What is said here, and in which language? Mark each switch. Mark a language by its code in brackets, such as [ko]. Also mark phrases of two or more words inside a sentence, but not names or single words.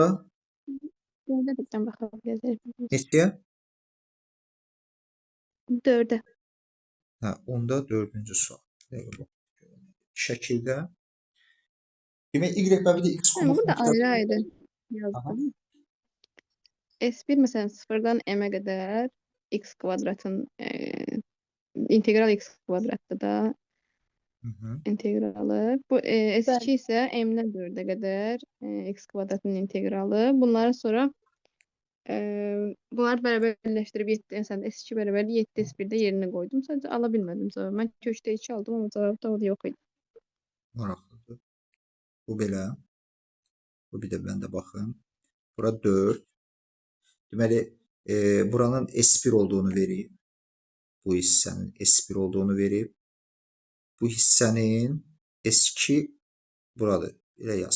[tr] Dörde birden bakabiliriz. [az] neçəyə? [tr] 4'e. [az] Hə, onda 4-cü sual. Şəkildə demək y və bir də x kubu Burada funksiyası. ayrı ayrı yazdım. [tr] S1 mesela sıfırdan m'e kadar x kvadratın integral x kvadratı da Hı -hı. [az] integralı. [tr] Bu S2 ise m'den 4'e kadar x kvadratın integralı. Bunları sonra bunları beraberleştirip 7 mesela S2 beraberli 7 S1'de yerine koydum. Sadece alabilmedim cevabı. Ben köşte 2 aldım ama cevapta o da yok idi. [az] Maraqlıdır. Bu belə. Bu bir də bəndə baxın. Bura 4. Deməli, buranın S1 olduğunu verib. Bu hissənin S1 olduğunu verib. Bu hissənin S2 buradır. Elə yazım.